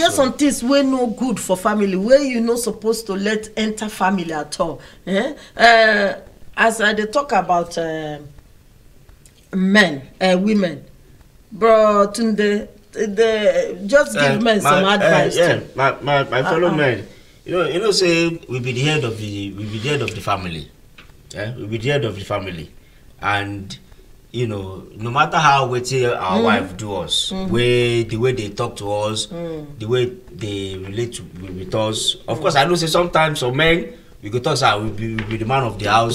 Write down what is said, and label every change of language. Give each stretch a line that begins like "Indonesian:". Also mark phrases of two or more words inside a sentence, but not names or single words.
Nigerian Pidgin: get some things wey no good for family, where you not supposed to let enter family at all. As I dey talk about women, bro, Tunde, just give men some advice. My fellow men, you know, say we be the head of the family. Yeah, we be the head of the family, and you know, no matter how waiting our wife do us, the way they talk to us, the way they relate with us. Of course, I know say sometimes some men we go talk, we be the man of the house.